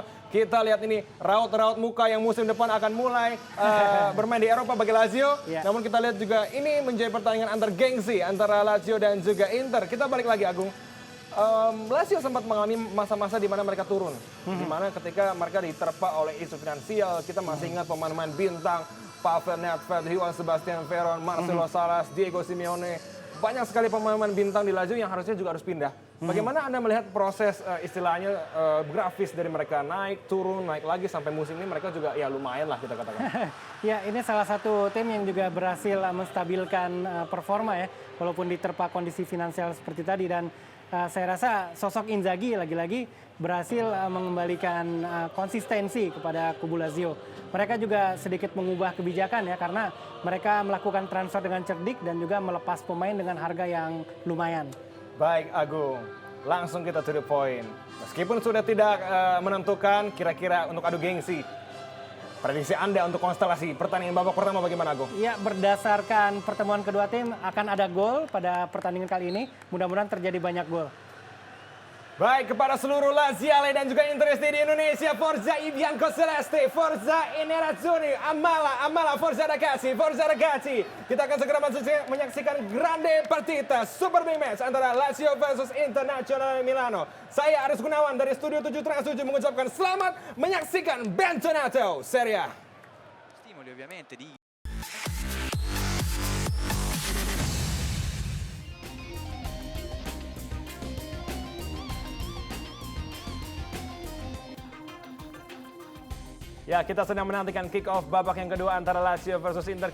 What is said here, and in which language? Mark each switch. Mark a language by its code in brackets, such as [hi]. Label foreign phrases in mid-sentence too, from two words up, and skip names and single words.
[id] Kita lihat ini raut-raut muka yang musim depan akan mulai bermain di Eropa bagi Lazio. Namun kita lihat juga ini menjadi pertandingan antar gengsi antara Lazio dan juga Inter. Kita balik lagi, Agung. Lazio sempat mengalami masa-masa di mana mereka turun, di mana ketika mereka diterpa oleh isu finansial. Kita masih ingat pemain-pemain bintang, Pavel Nedved, Johan Sebastian Veron, Marcelo Salas, Diego Simeone. Banyak sekali pemain-pemain bintang di Lazio yang harusnya juga harus pindah. Bagaimana Anda melihat proses istilahnya grafis dari mereka naik, turun, naik lagi sampai musim ini mereka juga ya lumayan lah kita katakan. Ya, ini salah satu tim yang juga berhasil menstabilkan performa ya, walaupun diterpa kondisi finansial seperti tadi. Dan saya rasa sosok Inzaghi lagi-lagi berhasil mengembalikan konsistensi kepada kubu Lazio. Mereka juga sedikit mengubah kebijakan ya, karena mereka melakukan transfer dengan cerdik dan juga melepas pemain dengan harga yang lumayan. Baik, Agung, langsung kita [en] to the point. [id] Meskipun sudah tidak menentukan kira-kira untuk adu gengsi, prediksi Anda untuk konstelasi pertandingan babak pertama bagaimana, Agung? Ya, berdasarkan pertemuan kedua tim akan ada gol pada pertandingan kali ini. Mudah-mudahan terjadi banyak gol. Baik, kepada seluruh Laziale dan juga Interesti di Indonesia, [it] Forza i Biancocelesti, Forza i Nerazzurri, Amala, Forza ragazzi, [id] Kita akan segera menyaksikan [it] grande partita, [en] super big match [id] antara Lazio versus Internazionale Milano. Saya Aris Gunawan dari Studio 7 Trans 7 mengucapkan selamat menyaksikan Bentornato Serie A. [it] Stimoli ovviamente di [id] Ya, kita sedang menantikan [en] kick off [id] babak yang kedua antara Lazio versus Inter.